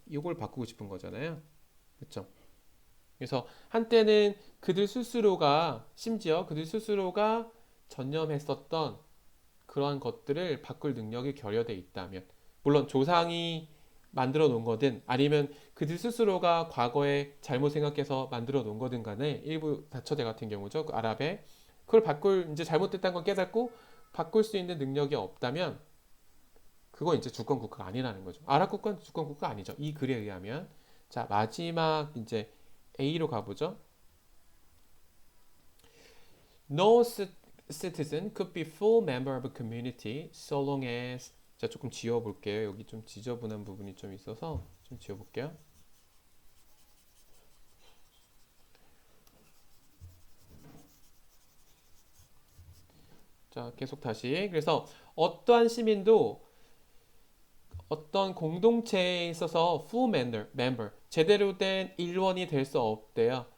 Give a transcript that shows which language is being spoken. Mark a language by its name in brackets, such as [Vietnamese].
[Korean] 이걸 바꾸고 싶은 거잖아요. 그렇죠? 그래서 한때는 그들 스스로가 심지어 그들 스스로가 전념했었던 그러한 것들을 바꿀 능력이 결여돼 있다면 물론 조상이 만들어 놓은 거든 아니면 그들 스스로가 과거에 잘못 생각해서 만들어 놓은 거든 간에 일부 다처제 같은 경우죠. 그 아랍에 그걸 바꿀 이제 잘못됐다는 걸 깨닫고 바꿀 수 있는 능력이 없다면 그거 이제 주권 국가가 아니라는 거죠. 아랍 국가는 주권 국가 아니죠. 이 글에 의하면 자 마지막 이제 A로 가보죠. [English] No citizen could be full member of a community so long as [Korean] 자 조금 지워볼게요. 여기 좀 지저분한 부분이 좀 있어서 좀 지워볼게요. 자 계속 다시 그래서 어떠한 시민도 어떤 공동체에 있어서 [English] full member [Korean] 제대로 된 일원이 될 수 없대요.